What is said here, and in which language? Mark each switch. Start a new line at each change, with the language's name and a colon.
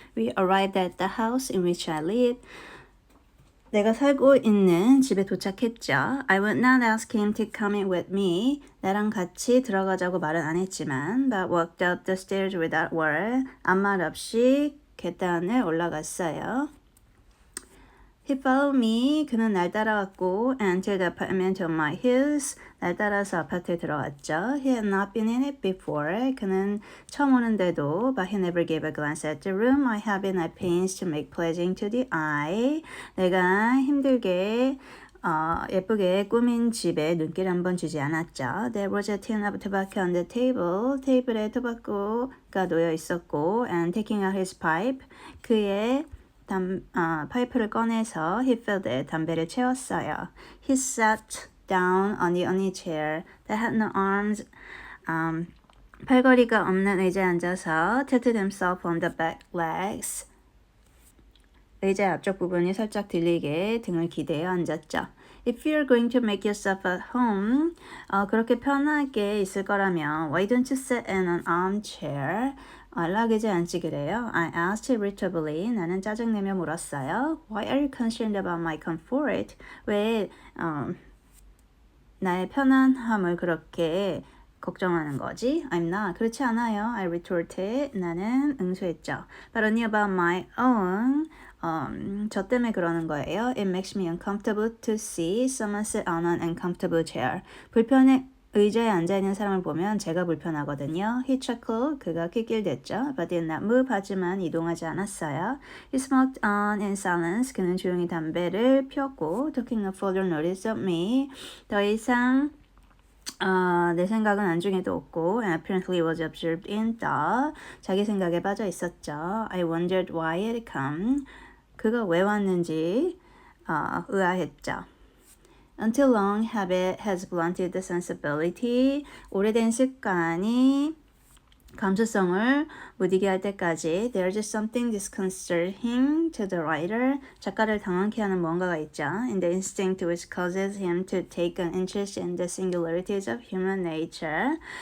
English: We arrived at the house in which I live.
Korean: 내가 살고 있는 집에 도착했죠.
English: I would not ask him to come in with me.
Korean: 나랑 같이 들어가자고 말은 안 했지만,
English: but walked up the stairs without word.
Korean: 아무 말 없이 계단을 올라갔어요.
English: He followed me.
Korean: 그는 날 따라왔고,
English: entered the apartment on my heels.
Korean: 날 따라서 아파트에 들어왔죠.
English: He had not been in it before.
Korean: 그는 처음 오는데도,
English: but he never gave a glance at the room. I have been at pains to make pleasing to the eye.
Korean: 내가 힘들게 예쁘게 꾸민 집에 눈길 한번 주지 않았죠.
English: There was a tin of tobacco on the table.
Korean: 테이블에 토바코가 놓여 있었고,
English: and taking out his pipe.
Korean: 그의 파이프를 꺼내서
English: he filled it,
Korean: 담배를 채웠어요.
English: He sat down on the only chair that had no arms.
Korean: 팔걸이가 없는 의자에 앉아서
English: tilted himself on the back legs.
Korean: 의자 앞쪽 부분이 살짝 들리게 등을 기대어 앉았죠.
English: If you're going to make yourself at home,
Korean: 그렇게 편하게 있을 거라면
English: why don't you sit in an armchair?
Korean: 락의자에 앉지 그래요?
English: I asked irritably.
Korean: 나는 짜증내며 물었어요.
English: Why are you concerned about my comfort?
Korean: 왜 나의 편안함을 그렇게 걱정하는 거지?
English: I'm not.
Korean: 그렇지 않아요.
English: I retorted.
Korean: 나는 응수했죠.
English: But only about my own.
Korean: 저 때문에 그러는 거예요.
English: It makes me uncomfortable to see someone sit on an uncomfortable chair.
Korean: 불편해. 의자에 앉아있는 사람을 보면 제가 불편하거든요.
English: He chuckled.
Korean: 그가 낄낄댔죠.
English: But did not move.
Korean: 하지만 이동하지 않았어요.
English: He smoked on in silence.
Korean: 그는 조용히 담배를 피웠고
English: Taking a further notice of me.
Korean: 더 이상 내 생각은 안중에도 없고
English: and apparently was absorbed in thought.
Korean: 자기 생각에 빠져 있었죠.
English: I wondered why it had come.
Korean: 그가 왜 왔는지 의아했죠.
English: Until long habit has blunted the sensibility.
Korean: 오래된 습관이 감수성을 무디게 할 때까지
English: there's something disconcerting to the writer.
Korean: 작가를 당황케 하는 무언가가 있죠.
English: In the instinct which causes him to take an interest in the singularities of human nature.